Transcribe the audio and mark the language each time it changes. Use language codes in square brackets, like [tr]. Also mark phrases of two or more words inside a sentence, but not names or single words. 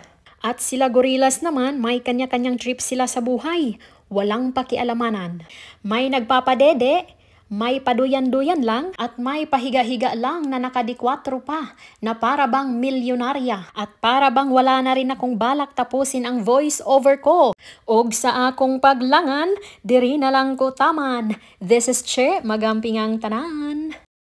[tl] At sila gorillas naman, may kanya-kanyang trip sila sa buhay. Walang pakialamanan. May nagpapadede, may paduyan-duyan lang, at may pahiga-higa lang na nakadikwatro pa, na para bang milyonarya, at para bang wala na rin akong balak tapusin ang [en] voice over [tl] ko. [ceb] Og sa akong paglangan, diri na lang ko taman. [en] This is Che, [ceb] magampingang tanan.